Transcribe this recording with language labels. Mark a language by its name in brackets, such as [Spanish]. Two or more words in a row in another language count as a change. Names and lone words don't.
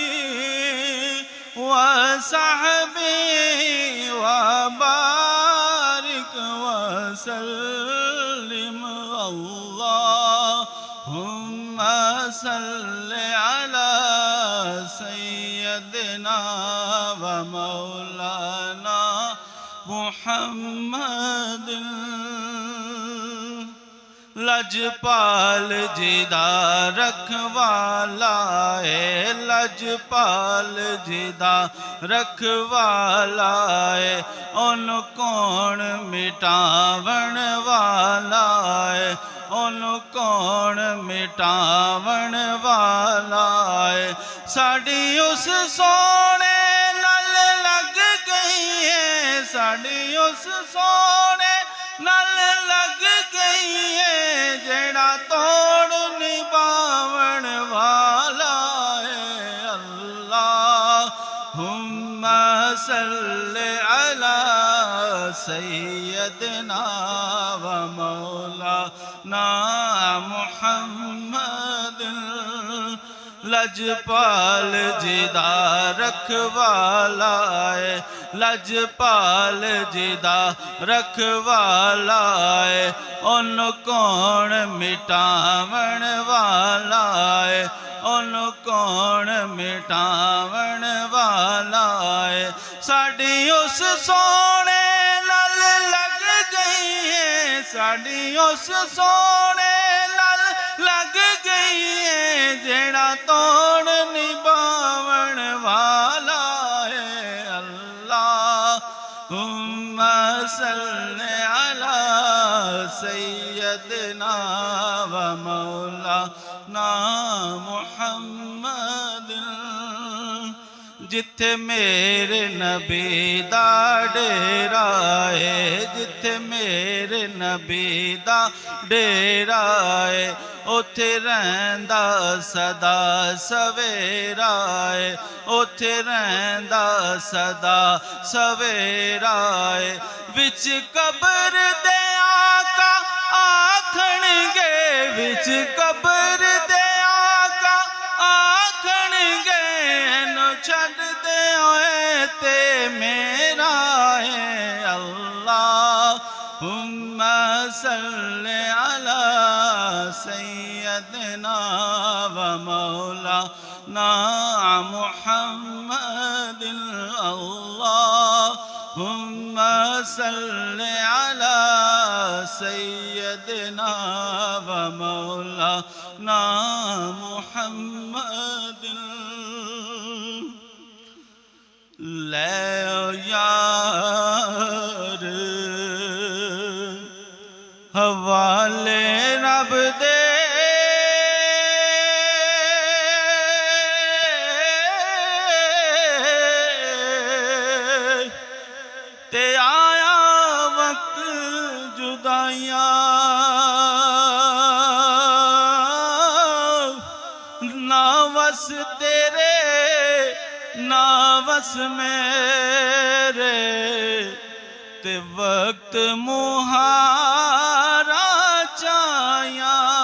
[Arabic] و صحبه و بارك و سلم اللهم صل على سيدنا و مولانا محمد. [Punjabi] لجپال جدا رکھوالا ہے، لجپال جدا رکھوالا ہے، اوہنوں کون مٹاون والا ہے، اوہنوں کون مٹاون والا ہے. ساڈی اس سوہنے نال لگ گئی ہے، ساڈی اس سوہنے نال لگ گئی ہے، جیہڑا توڑ نبھاون والا ہے. [Arabic] اللهم صل على سيدنا و مولانا محمد. [Punjabi] لجپال جدا رکھوالا ہے، لجپال جدا رکھوالا ہے، اوہنوں کون مٹاون والا ہے، اوہنوں کون مٹاون والا ہے. ساڈی اس سوہنے نال لگ گئی ہے، ساڈی اس سوہنے نال لگ گئی ہے، جیہڑا توڑ نبھاون والا ہے. [Arabic] اللهم صل على سيدنا و مولانا محمد. [Punjabi] جتھے میرے نبی دا ڈیرا ہے، جتھے میرے نبی دا ڈیرا ہے، اوتھے رہندا سدا سویرا ہے، اوتھے رہندا سدا سویرا ہے. وچ قبر دے آقا آکھنگے، وچ قبر دے آقا آکھنگے، ایہنوں چھڈ دے ہوئے تے میرا ہے. [Arabic] اللهم صل على سيدنا و مولانا محمد. اللهم صل على سيدنا و مولانا محمد. [Punjabi] لے یار حوالے رب دے, تے آیا وقت جدائیاں، نہ وس تیرے نہ وس میرے، تے وقت مہاراں چایا.